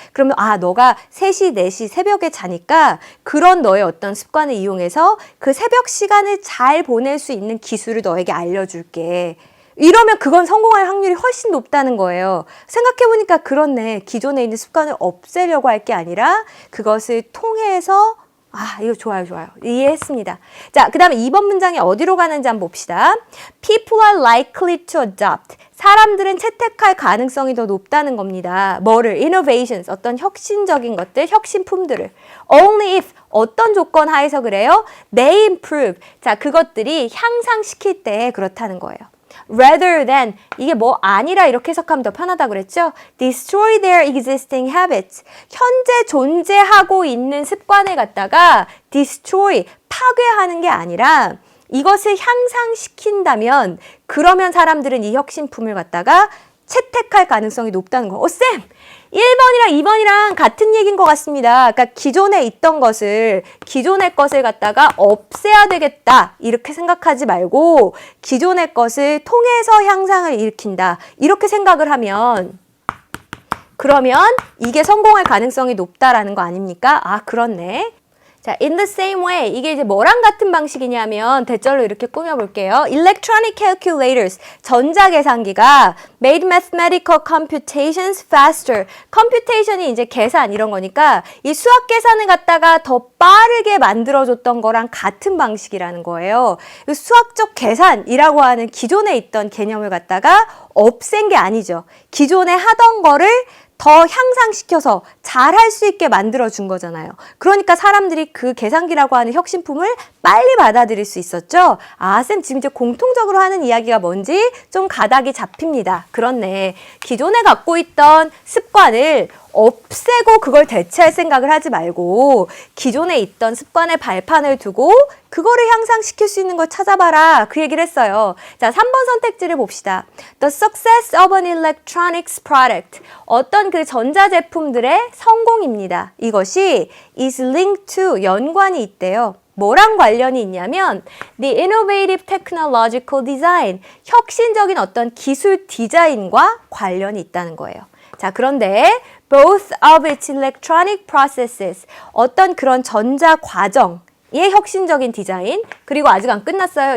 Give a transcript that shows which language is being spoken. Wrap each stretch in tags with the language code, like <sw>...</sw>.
<ko>그러면 너가 3시, 4시 새벽에 자니까 그런 너의 어떤 습관을 이용해서 그 새벽 시간을 잘 보낼 수 있는 기술을 너에게 알려줄게. 이러면 그건 성공할 확률이 훨씬 높다는 거예요. 생각해보니까 그렇네. 기존에 있는 습관을 없애려고 할 게 아니라 그것을 통해서 이거 좋아요. 이해했습니다. 자, 그 다음에 2번 문장이 어디로 가는지 한번 봅시다.</ko> <en>People are likely to adopt.</en> <ko>사람들은 채택할 가능성이 더 높다는 겁니다. 뭐를? Innovations, 어떤 혁신적인 것들, 혁신품들을.</ko> <en>Only if,</en> <ko>어떤 조건 하에서 그래요?</ko> <en>They improve.</en> <ko>자, 그것들이 향상시킬 때 그렇다는 거예요.</ko> <en>rather than</en> <ko>이게 뭐 아니라 이렇게 해석하면 더 편하다 그랬죠?</ko> <en>destroy their existing habits.</en> <ko>현재 존재하고 있는 습관을 갖다가 destroy, 파괴하는 게 아니라 이것을 향상시킨다면 그러면 사람들은 이 혁신품을 갖다가 채택할 가능성이 높다는 거. 쌤! 1번이랑 2번이랑 같은 얘기인 것 같습니다. 그러니까 기존에 있던 것을, 기존의 것을 갖다가 없애야 되겠다. 이렇게 생각하지 말고 기존의 것을 통해서 향상을 일으킨다. 이렇게 생각을 하면 그러면 이게 성공할 가능성이 높다라는 거 아닙니까? 아, 그렇네. 자,</ko> <en>in the same way.</en> <ko>이게 이제 뭐랑 같은 방식이냐면 대절로 이렇게 꾸며볼게요.</ko> <en>Electronic calculators.</en> <ko>전자계산기가</ko> <en>made mathematical computations faster.</en> <ko>computation이 이제 계산 이런 거니까 이 수학 계산을 갖다가 더 빠르게 만들어줬던 거랑 같은 방식이라는 거예요. 수학적 계산이라고 하는 기존에 있던 개념을 갖다가 없앤 게 아니죠. 기존에 하던 거를 더 향상시켜서 잘할 수 있게 만들어준 거잖아요. 그러니까 사람들이 그 계산기라고 하는 혁신품을 빨리 받아들일 수 있었죠. 아, 쌤 지금 이제 공통적으로 하는 이야기가 뭔지 좀 가닥이 잡힙니다. 그렇네. 기존에 갖고 있던 습관을 없애고 그걸 대체할 생각을 하지 말고 기존에 있던 습관의 발판을 두고 그거를 향상시킬 수 있는 걸 찾아봐라. 그 얘기를 했어요. 자, 3번 선택지를 봅시다.</ko> <en>The success of an electronics product.</en> <ko>어떤 그 전자제품들의 성공입니다. 이것이</ko> <en>is linked to,</en> <ko>연관이 있대요. 뭐랑 관련이 있냐면</ko> <en>the innovative technological design,</en> <ko>혁신적인 어떤 기술 디자인과 관련이 있다는 거예요. 자, 그런데</ko> <en>both of its electronic processes,</en> <ko>어떤 그런 전자 과정의 혁신적인 디자인, 그리고 아직 안 끝났어요.</ko>